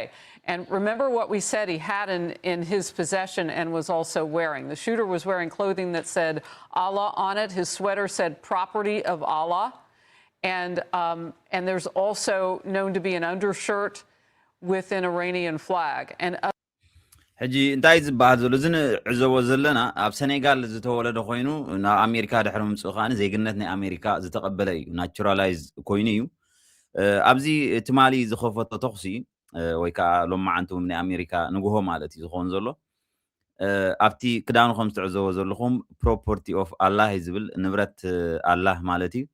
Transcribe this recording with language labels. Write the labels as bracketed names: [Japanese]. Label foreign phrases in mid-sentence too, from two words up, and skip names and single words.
[English] And remember what we said he had in his possession and was also wearing. The shooter was wearing clothing that said Allah on it. His sweater said property of Allah. And there's also known to be an undershirt with an Iranian flag. And [Tigrinya] ሕጂ እንታይ ዝበሃል ዘሎ እዚ ንዕዘቦ ዘለና ኣብ ሰኔጋል ዝተወለደ ኮይኑ ናብ ኣሜሪካ ድሕሪ ምምፅኡ ከዓኒ ዜግነት ናይ ኣሜሪካ ዝተቐበለ እዩ ናቹራላይዝ ኮይኑ እዩ ኣብዚ ትማሊ ዝኸፈቶ ተኽሲ ወይ ከዓ ሎማዓንቲ ናይ ኣሜሪካ ንግሆ ማለት እዩ ዝኸውን ዘሎ ኣብቲ ክዳኑ ከም ዝትዕዘቦ ዘለኹም [English] property of Allah [Tigrinya] ዝብል ንብረት ኣላህ ማለት እዩ